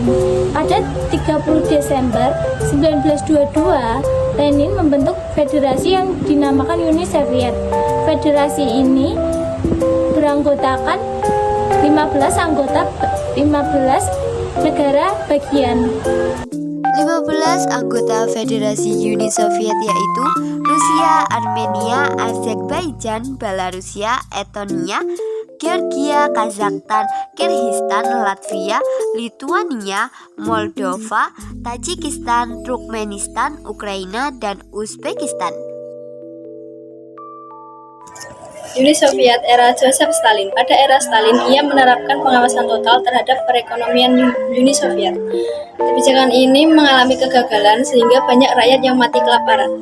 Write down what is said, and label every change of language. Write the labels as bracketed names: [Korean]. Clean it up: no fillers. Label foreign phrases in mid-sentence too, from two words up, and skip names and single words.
[Indonesian] Pada 30 Desember 1922, Lenin membentuk federasi yang dinamakan Uni Soviet. Federasi ini beranggotakan 15 negara bagian. 15 anggota Federasi Uni Soviet yaitu Rusia, Armenia, Azerbaijan, Belarusia, Estonia, Georgia, Kazakhstan, Kirgistan, Latvia, Lituania, Moldova, Tajikistan, Turkmenistan, Ukraina, dan Uzbekistan. Uni Soviet era Joseph Stalin. Pada era Stalin, ia menerapkan pengawasan total terhadap perekonomian Uni Soviet. Kebijakan ini mengalami kegagalan sehingga banyak rakyat yang mati kelaparan.